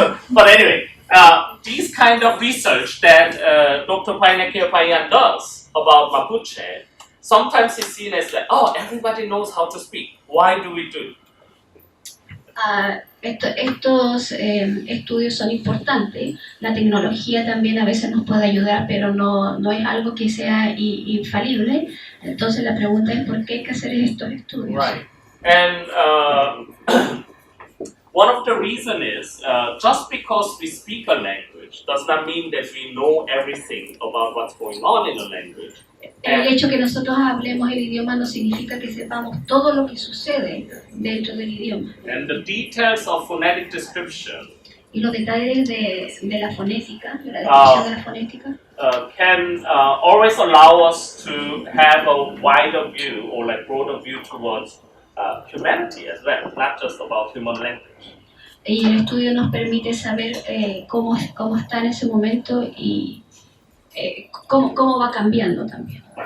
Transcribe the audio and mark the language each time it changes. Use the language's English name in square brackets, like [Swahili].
[English] But anyway, these kind of research that Dr. Painequeo does about Mapuche, sometimes it's seen as like, oh, everybody knows how to speak. Why do we do it? [Spanish] Estos estudios son importantes. La tecnología también a veces nos puede ayudar, pero no es algo que sea infalible. Entonces la pregunta es ¿por qué hay que hacer estos estudios? [English] Right. And one of the reasons is just because we speak a language does not mean that we know everything about what's going on in a language. [Spanish] El hecho que nosotros hablemos el idioma no significa que sepamos todo lo que sucede dentro del idioma. [English] And the details of phonetic description [Spanish] Y los detalles de la fonética, de la descripción de la fonética, [English] can always allow us to have a wider view or like broader view towards humanity as well, not just about human language. [Spanish] Y el estudio nos permite saber cómo está en ese momento y cómo va cambiando también.